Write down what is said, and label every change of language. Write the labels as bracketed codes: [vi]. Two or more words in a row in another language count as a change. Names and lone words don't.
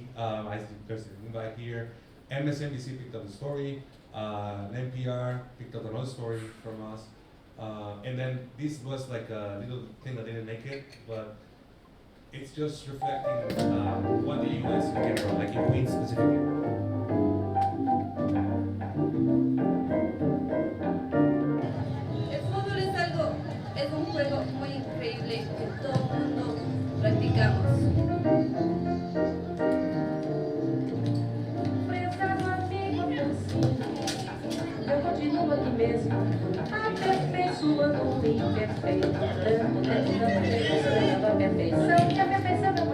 [en] I think there's an invite here. MSNBC picked up the story. NPR picked up another story from us. And then this was like a little thing that didn't make it, but it's just reflecting what the U.S. in general, like in Queens specifically. [es] El fútbol es un juego muy increíble que todo el mundo practicamos. [pt] Eu continuo aqui mesmo, aperfeiçoando o imperfeito, dando a perfeição, que a perfeição é